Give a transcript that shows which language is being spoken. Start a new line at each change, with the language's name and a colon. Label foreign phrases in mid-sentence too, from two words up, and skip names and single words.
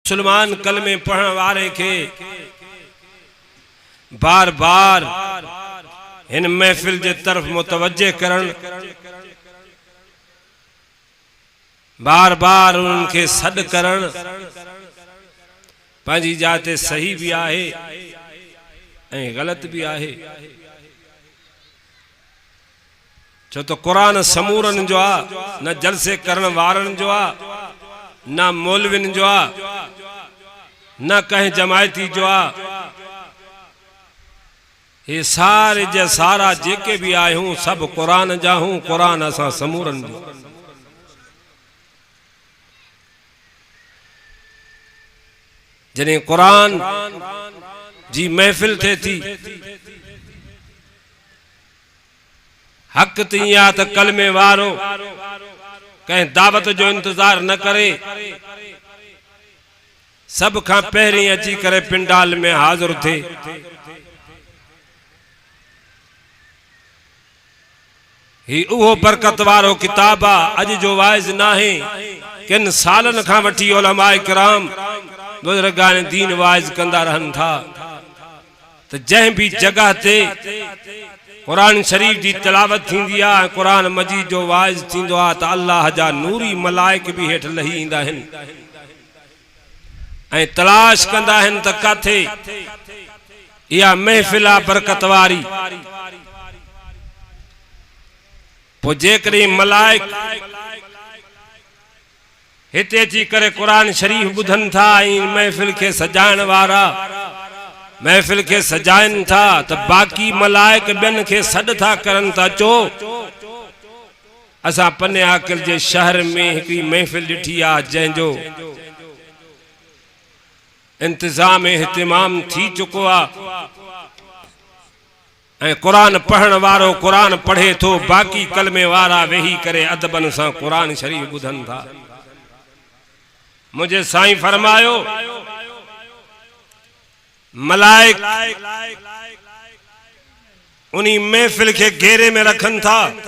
Sindhi: मुसलमान कलमे पढ़ने वाले के बार बार इन महफिल के तरफ मुतवज्जे करण, बार बार उनके सद करण पंहिंजी जाते सही भी आहे ऐं गलत भी आहे। छो तो कुरान समूरन जो आ, न जलसे करण वारन जो आ, न मौलविन जो आ, न कहीं जमायती जो आ। ये सारे जे सारा जेके भी आए हूं सब कुरान जा हूं, कुरान असा समूरन जो। जने कुरान जी महफिल थे थी हक तिया त कलमे वारो कहीं दावत जो इंतजार न करे, सब खां पहरी अची करे पिंडाल में हाजिर थे। ही उहो बरकत वारो किताब आ। अज जो वाइज ना है किन सालन खां वठी उलमाए किराम बुजुर्गान दीन वाइज कंदा रहन था। तो जह भी जगह ते कुरान शरीफ की तिलावत थींदी आ, कुरान मजीद जो वाइज थींदो आ, तो अल्लाह जा नूरी मलाइक भी हेठ लही ईंदा आहिनि ऐं तलाश कंदा आहिनि त काथे इहा महफिल आ बरकत वारी। पोइ जेकॾहिं मलाइक हिते अची करे कुरान शरीफ ॿुधनि था ऐं महफिल के सजाइण वारा महफिल के सजाइन था, तो बाकी मलाइक बिन के सद था करन था। चो असा पन्ने आकिल जे शहर में एक महफिल डिठी आ जंहिंजो इंतजाम एहतिमाम थी चुको आ ऐं कुरान पढ़न वारो कुरान पढ़े थो, बाकी कलमे वारा वेही करे अदबन सां कुरान शरीफ ॿुधन था। मुझे साईं फरमायो मलाइक उन्हीं महफिल के घेरे में रखन था।